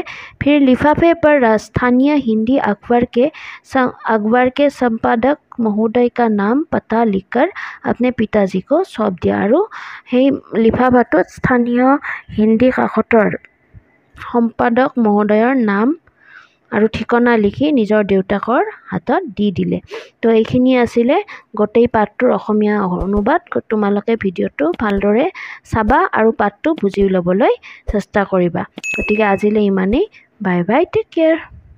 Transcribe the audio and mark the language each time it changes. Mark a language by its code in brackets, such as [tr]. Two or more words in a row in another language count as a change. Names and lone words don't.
[hi] फिर लिफाफे पर स्थानीय हिंदी अखबार के संपादक महोदय का नाम पता लिखकर अपने पिताजी को सौंप दिया और [as] হে লিফাফাটো স্থানীয় হিন্দী কাকতৰ সম্পাদক মহোদয়ৰ নাম আৰু ঠিকনা লিখি নিজৰ দেউতাকৰ হাতত দি দিলে। তো এইখিনি আছিলে গোটেই পাঠটোৰ অসমীয়া অনুবাদ। তোমালোকে ভিডিঅ'টো ভালদৰে চাবা আৰু পাঠটো বুজি ল'বলৈ চেষ্টা কৰিবা। গতিকে আজিলৈ ইমানেই। [en] bye bye, take care.